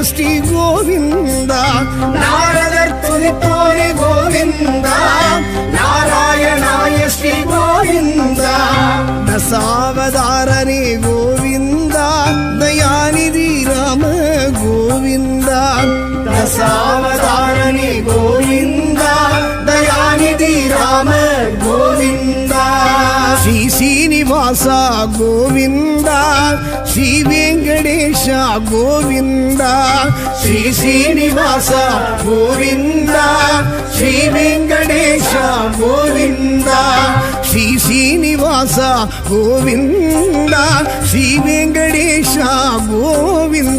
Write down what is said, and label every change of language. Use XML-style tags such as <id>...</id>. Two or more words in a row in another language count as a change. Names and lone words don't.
<ta>ஸ்ரீ கோவிந்த நாரதர் துதித்தோனி கோவிந்த நாராயணாய ஸ்ரீ கோவிந்த தசாவதாரனே கோவிந்த தயாநிதி ராம கோவிந்த தசாவதாரனே கோவிந்த தயாநிதி ராம கோவிந்த</ta> <te>శ్రీ శ్రీనివాస గోవింద శ్రీ వెంకటేశ గోవింద శ్రీ శ్రీనివాస గోవింద శ్రీ వెంకటేశ గోవింద శ్రీ శ్రీనివాస గోవింద శ్రీ వెంకటేశ గోవింద</te>